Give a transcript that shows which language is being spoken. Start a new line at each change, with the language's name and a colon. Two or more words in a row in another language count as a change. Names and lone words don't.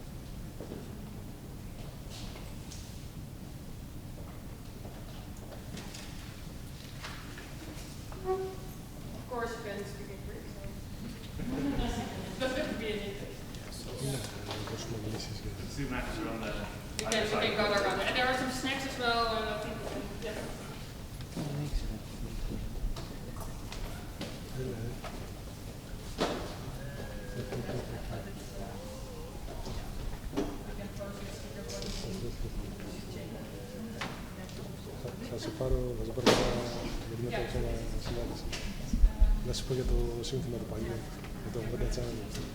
English: Of course, you can speak in Greek, so doesn't have to be in English. Zoom maps are on the You can go around it. And there are some snacks as well, and I think we can,
Greek: Θα σε πάρω μετά από ένα συνάντηση. Να σου πω για το σύνθημα του παλιού, για το Bruntlett Channel.